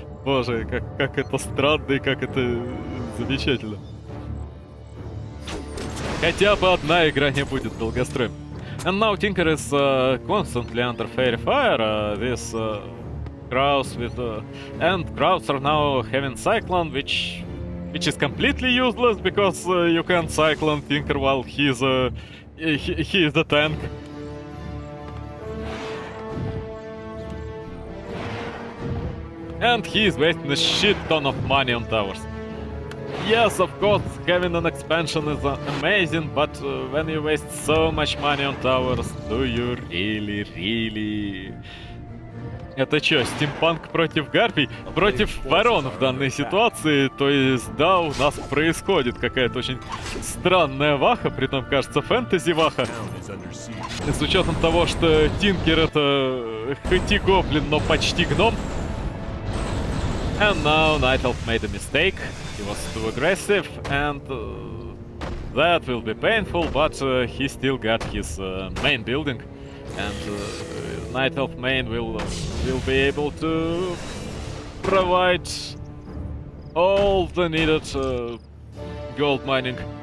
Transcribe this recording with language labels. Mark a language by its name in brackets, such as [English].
[Russian] Боже, как это странно и как это замечательно. Хотя бы одна игра не будет долгостроем. [English] And now Tinker is constantly under fairy fire. This crowds with and crowds are now having cyclone, which is completely useless because you can't cyclone Tinker while he is the tank. And he is wasting a shit ton of money on towers. Yes, of course, having an expansion is amazing, but when you waste so much money on towers, do you really... [Russian] Это чё, стимпанк против гарпий? Против ворон в данной ситуации, то есть, да, у нас происходит какая-то очень странная ваха, притом, кажется, фэнтези-ваха. С учетом того, что Тинкер это хоть и гоблин, но почти гном. [English] And now Night Elf made a mistake. He was too aggressive, and that will be painful, but he still got his main building. And Night Elf main will be able to provide all the needed gold mining.